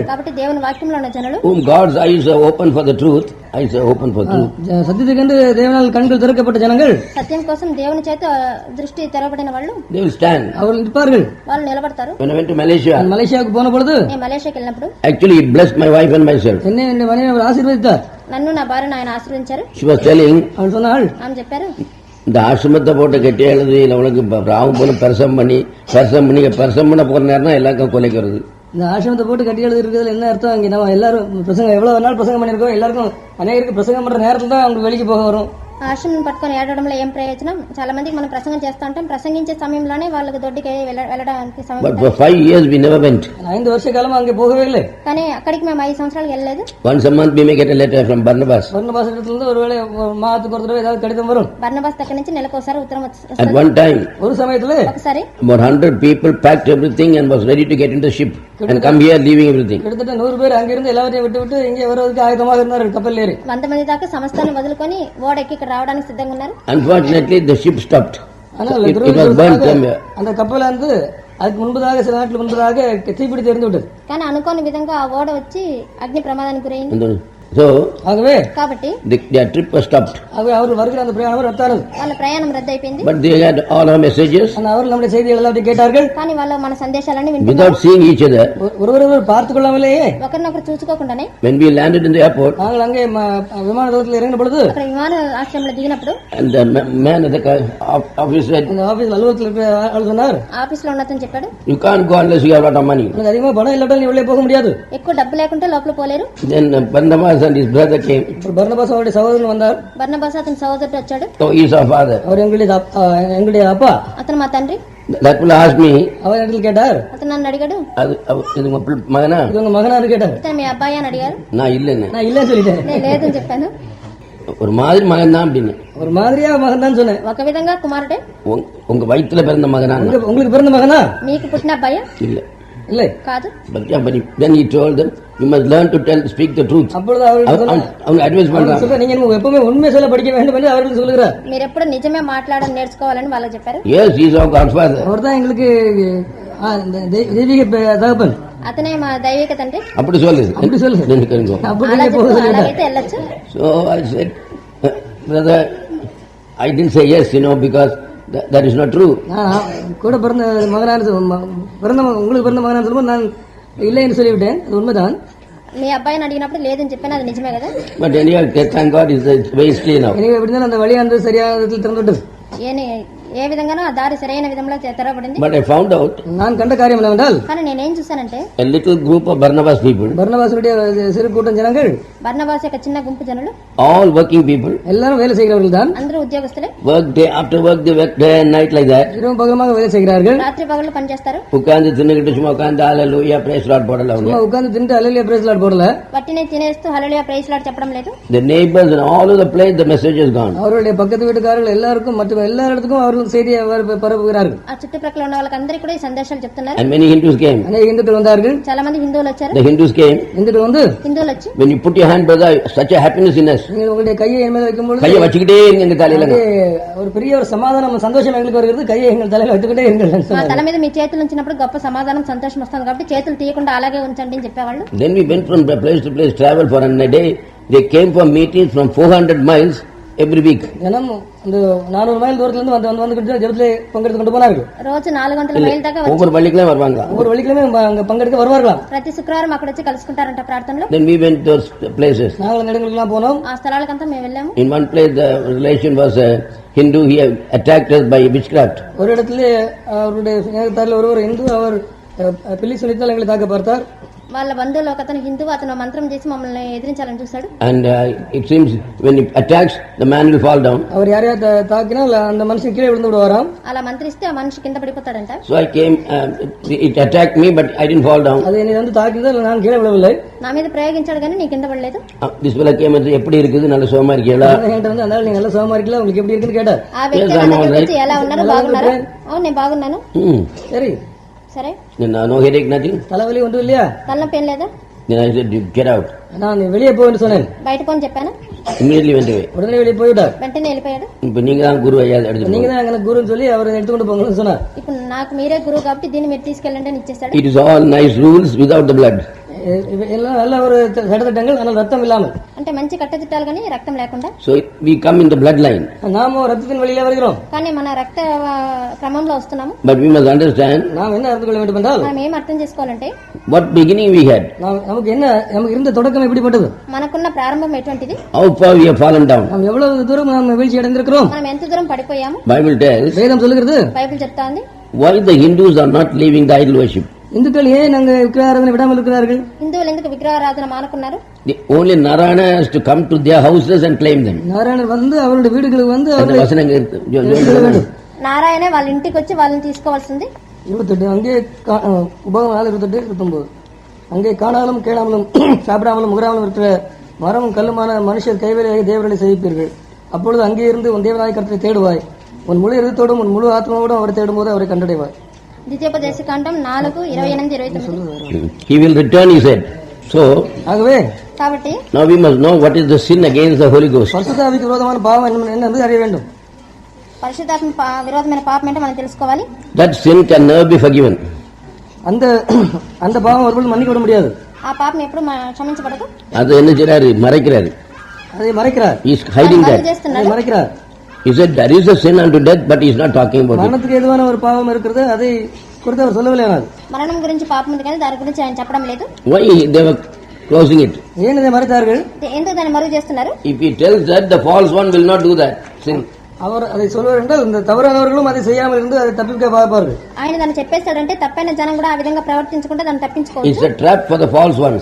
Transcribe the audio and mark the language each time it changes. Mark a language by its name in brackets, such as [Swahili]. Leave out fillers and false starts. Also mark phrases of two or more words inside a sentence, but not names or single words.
[Telugu] కాబట్టి దేవుని వాక్యంలో ఉన్న జనులు [English] whom God's eyes are open for the truth, eyes are open for truth. [Tamil] சத்தியத்துக்கென்று தேவனால் கண்கள் திறக்கப்பட்ட ஜனங்கள் [Telugu] సత్యం కోసం దేవుని చేత దృష్టి తెరవబడిన వాళ్ళు [English] They will stand. [Tamil] அவர்கள் நிற்பார்கள். [Telugu] వాళ్ళు నిలబడతారు. [English] When I went to Malaysia, [Tamil] மலேசியாவுக்கு போன பொழுது [Telugu] నేను మలేషియాకి వెళ్ళినప్పుడు [English] actually it blessed my wife and myself. [Tamil] என்னை என்னுடைய மனைவி அவர் ஆசீர்வதித்தார். [Telugu] నన్ను నా భార్యను ఆయన ఆశీర్వదించారు. [English] She was telling, [Tamil] அவள் சொன்னாள், [Telugu] ఆమె చెప్పారు, [Tamil] இந்த ஆசிரமத்தை போட்டு கெட்டி எழுதி இல்லை உனக்கு ராவும் போலும் பெருசம் பண்ணி பெருசம் பண்ண போற நேரம் தான் எல்லாருக்கும் கொலைக்கிறது. இந்த ஆசிரமத்தை போட்டு கட்டி எழுதி இருக்கிறதுல என்ன அர்த்தம்? இங்க நம்ம எல்லாரும் பிரசங்கம் எவ்வளவு நாள் பிரசங்கம் பண்ணிருக்கோம், எல்லாருக்கும் அநேகருக்கு பிரசங்கம் பண்ற நேரத்துல தான் அவங்க வெளிக்கு போக வரும். [Telugu] ఆశ్రమం పట్టుకొని ఏడవడంలో ఏం ప్రయోజనం? చాలా మందికి మనం ప్రసంగం చేస్తా ఉంటాం, ప్రసంగించే సమయంలోనే వాళ్ళకి దొడ్డికి వెళ్ళడానికి సమయం [English] But for 5 years we never went. [Tamil] 5 வருஷ காலமா அங்கே போகவே இல்லை. [Telugu] కానీ అక్కడికి మేము 5 సంవత్సరాలు వెళ్ళలేదు. [English] Once a month we may get a letter from Barnabas. [Tamil] பர்னபாஸ் இடத்துல இருந்து ஒருவேளை மாதத்துக்கு ஒரு தடவை ஏதாவது கடிதம் வரும். [Telugu] బర్నబాస్ దగ్గర నుంచి నెలకు ఒకసారి ఉత్తరం [English] At [Telugu] వస్తుంది. [English] one time, [Tamil] ஒரு சமயத்துல [Telugu] ఒకసారి [English] about 100 people packed everything and was ready to get into the ship and come here leaving everything. [Tamil] கிட்டத்தட்ட 100 பேர் அங்கிருந்து எல்லாத்தையும் விட்டு இங்கே வருவதற்கு ஆயத்தமாக இருந்தார்கள் கப்பல் ஏறி. [Telugu] 100 మంది దాకా సమస్తాన్ని వదులుకొని ఓడెక్కి ఇక్కడ రావడానికి సిద్ధంగా ఉన్నారు. [English] Unfortunately, the ship stopped. [Tamil] ஆனால் [English] It was burnt somewhere. [Tamil] அந்த கப்பல் வந்து அதுக்கு முன்பதாக சில நாட்கள் முன்பதாக தீப்பிடித்து எரிந்து விட்டது. [Telugu] కానీ అనుకోని విధంగా ఆ ఓడ వచ్చి అగ్ని ప్రమాదానికి గురైంది. [English] So, [Tamil] ஆகவே [Telugu] కాబట్టి [English] their trip was stopped. [Tamil] அவர்கள் வருகிற அந்த பிரயாணம் ரத்தானது. [Telugu] వాళ్ళ ప్రయాణం రద్దయిపోయింది. [English] But they had all our messages [Tamil] ஆனால் அவர்கள் நம்முடைய செய்திகள் எல்லாத்தையும் கேட்டார்கள். [Telugu] కానీ వాళ్ళు మన సందేశాలన్నీ వింటున్నారు. [English] without seeing each other. [Tamil] ஒருவர் பார்த்து கொள்ளாமலேயே [Telugu] ఒకరినొకరు చూసుకోకుండానే [English] When we landed in the airport, [Tamil] நாங்கள் அங்கே விமான தளத்தில் இறங்கின பொழுது [Telugu] అక్కడ విమాన ఆశ్రయంలో దిగినప్పుడు [English] and the man at the office said, [Tamil] அந்த ஆபீஸ் அலுவலகத்தில் இருக்கிற ஆள் சொன்னார், [Telugu] ఆఫీస్ లో ఉన్నతను చెప్పాడు, [English] you can't go unless you have a lot of money. [Tamil] உனக்கு அதிகமாக பணம் இல்லாட்டால் நீ உள்ளே போக முடியாது. [Telugu] ఎక్కువ డబ్బు లేకుంటే లోపల పోలేరు. [English] Then Barnabas and his brother came. [Tamil] ஒரு பர்னபாஸ் அவருடைய சகோதரன் வந்தார். [Telugu] బర్నబాస్ అతని సోదరుడు వచ్చాడు. [English] So he is our father. [Tamil] அவர் எங்களுடைய அப்பா. [Telugu] అతను మా తండ్రి. [English] That will ask me, [Tamil] அவர் இடத்தில் கேட்டார், [Telugu] అతను నన్ను అడిగాడు, [Tamil] இது உங்க மகனா? இது உங்க மகனாரு கேட்டார். [Telugu] ఇతను మీ అబ్బాయి అని అడిగారు. [Tamil] நான் இல்லைன்னு. நான் இல்லன்னு சொல்லிட்டேன். [Telugu] నేను లేదని చెప్పాను. [Tamil] ஒரு மாதிரி மகன் தான் அப்படின்னு. ஒரு மாதிரியா மகன் தான் சொன்னேன். [Telugu] ఒక విధంగా కుమారుడే. [Tamil] உங்க வயித்துல பிறந்த மகனா? உங்களுக்கு பிறந்த மகனா? [Telugu] మీకు పుట్టిన అబ్బాయా? [Tamil] இல்ல இல்லை. [Telugu] కాదు. [English] But then he told them, you must learn to speak the truth. [Tamil] அப்பொழுது அவர்கள் அட்வைஸ் பண்றாங்க. நீங்க எப்பவுமே உண்மை சொல்ல படிக்க வேண்டும் என்று அவர்கள் சொல்லுகிறார். [Telugu] మీరు ఎప్పుడు నిజమే మాట్లాడడం నేర్చుకోవాలని వాళ్ళు చెప్పారు. [English] Yes, he is our godfather. [Tamil] அவர் தான் எங்களுக்கு தெய்வீக தகப்பன். [Telugu] అతనే మా దైవిక తండ్రి. [Tamil] அப்படி சொல்லுது. அப்படி சொல்லு. நினைக்கிறீங்க. அப்படி [Telugu] అలా [Tamil] நீங்க போக [Telugu] చెప్పు, [Tamil] சொல்லிட்டார். [Telugu] అలాగైతే వెళ్ళొచ్చు. [English] So I said, brother, I didn't say yes, because that is not true. [Tamil] நான் கூட பிறந்த உங்களுக்கு பிறந்த மகனான்னு சொல்லும்போது நான் இல்லை என்று சொல்லிவிட்டேன். அது உண்மைதான். [Telugu] మీ అబ్బాయిని అడిగినప్పుడు లేదని చెప్పాను, అది నిజమే కదా. [English] But anyway, thank God, it's very clear now. [Tamil] எனவே எப்படி அந்த வழியானது சரியான விதத்தில் திறந்துவிட்டது. [Telugu] ఏ విధంగానో ఆ దారి సరైన విధంలో తెరవబడింది. [English] But I found out [Tamil] நான் கண்ட காரியம் என்னவென்றால், [Telugu] కానీ నేనేం చూశానంటే [English] a little group of Barnabas people, [Tamil] பர்னபாசுடைய சிறு கூட்டம் ஜனங்கள், [Telugu] బర్నబాసు యొక్క చిన్న గుంపు జనులు, [English] all working people, [Tamil] எல்லாரும் வேலை செய்கிறவர்கள் தான். [Telugu] అందరూ ఉద్యోగస్తులే. [English] work day after work, they work day and night like that. [Tamil] இரவும் பகலுமாக வேலை செய்கிறார்கள். [Telugu] రాత్రి పగళ్ళు పనిచేస్తారు. [Tamil] உட்கார்ந்து தின்னுக்கிட்டு சும்மா உட்கார்ந்து ஹalleluya [English] praise Lord [Tamil] போடல அவங்க. சும்மா உட்கார்ந்து தின்னுட்டு ஹalleluya [English] praise Lord [Tamil] போடல. [Telugu] వట్టినే తినేస్తూ హల్లెలూయా [English] praise Lord [Telugu] చెప్పడం లేదు. [English] The neighbors and all of the place, the message is gone. [Tamil] அவருடைய பக்கத்து வீட்டுக்காரர்கள் எல்லாருக்கும் மற்றும் எல்லா இடத்துக்கும் அவர்கள் செய்தியை பரப்புகிறார்கள். [Telugu] ఆ చుట్టుప్రక్కల ఉన్న వాళ్ళకందరికీ కూడా ఈ సందేశాలు చెప్తున్నారు. [English] And many Hindus came. [Tamil] அநேக இந்துக்கள் வந்தார்கள். [Telugu] చాలా మంది హిందువులు వచ్చారు. [English] The Hindus came. [Tamil] இந்துக்கள் வந்து, [Telugu] హిందువులు వచ్చి [English] When you put your hand, brother, such a happiness in us. [Tamil] நீங்கள் உங்களுடைய கையை என் மேல வைக்கும்போது கையை வச்சுக்கிட்டே இருங்க எங்க தலையில. ஒரு பெரிய ஒரு சமாதானம் சந்தோஷம் எங்களுக்கு வருகிறது. கையை எங்கள் தலையில வைத்துக்கிட்டே இருங்கள் [Telugu] మా [Tamil] சொன்னார்கள். [Telugu] తల మీద మీ చేతులు ఉంచినప్పుడు గొప్ప సమాధానం సంతోషం వస్తుంది కాబట్టి చేతులు తీయకుండా అలాగే ఉంచండి అని చెప్పేవాళ్ళు. [English] Then we went from place to place, travel for a day. They came for meetings from 400 miles every week. [Tamil] தினம் அந்த 400 மைல் தூரத்துல இருந்து வந்து ஜெபத்திலே பங்கெடுத்து கொண்டு போனார்கள். [Telugu] రోజు 400 మైల్ దాకా వచ్చి [Tamil] ஒவ்வொரு பள்ளிக்கெல்லாம் வருவாங்க. ஒவ்வொரு வழிக்கிலுமே அங்க பங்கெடுக்க வருவார்களாம். [Telugu] ప్రతి శుక్రవారం అక్కడ వచ్చి కలుసుకుంటారంట ప్రార్థనలో. [English] Then we went to those places. [Tamil] நாங்கள் அந்த இடங்களுக்கெல்லாம் போனோம். [Telugu] ఆ స్థలాలకంతా మేము వెళ్ళాము. [English] In one place, the relation was a Hindu. He attacked us by witchcraft. [Tamil] ஒரு இடத்துல அவருடைய சிநேகிதரில் ஒருவர் இந்து, அவர் பில்லி சொல்லித்தால் எங்களை தாக்க பார்த்தார். [Telugu] వాళ్ళ బంధువులు ఒక అతను హిందువు, అతను మంత్రం చేసి మమ్మల్ని ఎదిరించాలని చూశాడు. [English] And it seems when he attacks, the man will fall down. [Tamil] அவர் யாரையா தாக்கினால் அந்த மனுஷன் கீழே விழுந்து விடுவாராம். [Telugu] అలా మంత్రిస్తే ఆ మనిషి కింద పడిపోతాడంట. [English] So I came, it attacked me, but I didn't fall down. [Tamil] அது என்னை வந்து தாக்கியதால் நான் கீழே விழவில்லை. [Telugu] నా మీద ప్రయోగించాడు కానీ నీ కింద పడలేదు. [English] This fellow came and said, [Tamil] எப்படி இருக்குது, நல்ல சுகமா இருக்கீங்களா? என்கிட்ட வந்து அந்த நீங்க நல்லா சுகமா இருக்கீங்களா, உங்களுக்கு எப்படி இருக்குன்னு கேட்டார். [Telugu] ఆ వ్యక్తి నా దగ్గరికి వచ్చి ఎలా ఉన్నారు, బాగున్నారా? అవును నేను బాగున్నాను. [Tamil] சரி, [Telugu] సరే. [English] No headache, nothing. [Tamil] தலைவலி ஒன்றும் இல்லையா? [Telugu] తలనొప్పి ఏం లేదా? [English] Then I said, get out. [Tamil] நான் வெளியே போன்னு சொன்னேன். [Telugu] బయట పోని చెప్పాను. [English] Immediately went away. [Tamil] உடனே வெளியே போய்விட்டார். [Telugu] వెంటనే వెళ్ళిపోయాడు. [Tamil] இப்ப நீங்க தான் குரு ஐயா எடுத்து. நீங்க தான் எனக்கு குருன்னு சொல்லி அவரை எடுத்துக்கொண்டு போங்கன்னு சொன்னார். [Telugu] ఇప్పుడు నాకు మీరే గురువు కాబట్టి దీన్ని మీరు తీసుకెళ్ళండి అని ఇచ్చేసాడు. [English] It is all nice rules without the blood. [Tamil] எல்லாம் நல்ல ஒரு சட்டத்திட்டங்கள், ஆனால் ரத்தம் இல்லாமல். [Telugu] అంటే మంచి కట్టదిట్టాలు కానీ రక్తం లేకుండా. [English] So we come in the bloodline. [Tamil] நாம ரத்தத்தின் வழியிலே வருகிறோம். [Telugu] కానీ మన రక్త క్రమంలో వస్తున్నాము. [English] But we must understand. [Tamil] நாம் என்ன அறிந்து கொள்ள வேண்டும் என்றால், [Telugu] మనం ఏం అర్థం చేసుకోవాలంటే [English] what beginning we had. [Tamil] நமக்கு இருந்த தொடக்கம் எப்படிப்பட்டது? [Telugu] మనకున్న ప్రారంభం ఎటువంటిది? [English] How far we have fallen down. [Tamil] நாம் எவ்வளவு தூரம் நாம் வீழ்ச்சி அடைந்திருக்கிறோம். [Telugu] మనం ఎంత దూరం పడిపోయాము? [English] Bible tells. [Tamil] வேதம் சொல்லுகிறது. [Telugu] బైబిల్ చెప్తా ఉంది. [English] Why the Hindus are not leaving the idol worship. [Tamil] இந்துக்கள் ஏன் நாங்க விக்கிரகாராதனை விடாமல் இருக்கிறார்கள்? [Telugu] హిందువులు ఎందుకు విగ్రహారాధన మానుకున్నారు? [English] The only Narayana has to come to their houses and claim them. [Tamil] நாராயணர் வந்து அவருடைய வீடுகளுக்கு வந்து அந்த வசனங்க இருக்கு. [Telugu] నారాయణే వాళ్ళ ఇంటికి వచ్చి వాళ్ళని తీసుకోవాల్సింది. [Tamil] 28 அங்கே உபகம் 4:28 29 அங்கே காணாமலும் கேளாமலும் சாப்பிடாமலும் முகராமலும் இருக்கிற மரமும் கல்லுமான மனுஷர் கைவேலையாக தேவர்களை சேவிப்பீர்கள். அப்பொழுது அங்கே இருந்து உன் தேவனாய் கர்த்தரை தேடுவாய். உன் முழு இருதத்தோடும் உன் முழு ஆத்மாவோடும் அவரை தேடும்போது அவரை கண்டடைவாய். [Telugu] ద్వితీయోపదేశకాండం 4:28-29. [English] He will return, he said. So [Tamil] ஆகவே [Telugu] కాబట్టి [English] now we must know what is the sin against the Holy Ghost. [Tamil] பரிசுத்த ஆவிக்கு விரோதமான பாவம் என்ன என்று அறிய வேண்டும். [Telugu] పరిశుద్ధాత్మ విరోధమైన పాపం ఏంటో మనం తెలుసుకోవాలి. [English] That sin can never be forgiven. [Tamil] அந்த பாவம் ஒருபோதும் மன்னிக்க முடியாது. [Telugu] ఆ పాపం ఎప్పుడు క్షమించబడదు. [Tamil] அது என்ன செய்றாரு? மறைக்கிறாரு. அதை மறைக்கிறார். [English] He is hiding that. [Tamil] அதை மறைக்கிறார். [English] He said there is a sin unto death, but he is not talking about it. [Tamil] மரணத்துக்கு ஏதுவான ஒரு பாவம் இருக்கிறது, அதை குறித்து அவர் சொல்லவில்லை. [Telugu] మరణం గురించి పాపం ఉంది కానీ దాని గురించి ఆయన చెప్పడం లేదు. [English] Why they were closing it? [Tamil] ஏன் இதை மறைத்தார்கள்? [Telugu] ఎందుకు దాన్ని మరుగు చేస్తున్నారు? [English] If he tells that, the false one will not do that sin. [Tamil] அவர் அதை சொல்வார் என்றால் இந்த தவறானவர்களும் அதை செய்யாமல் இருந்து அதை தப்பிக்க பார்ப்பார்கள். [Telugu] ఆయన దాన్ని చెప్పేస్తాడంటే తప్పైన జనం కూడా ఆ విధంగా ప్రవర్తించకుండా దాన్ని తప్పించుకోవచ్చు. [English] It's a trap for the false ones.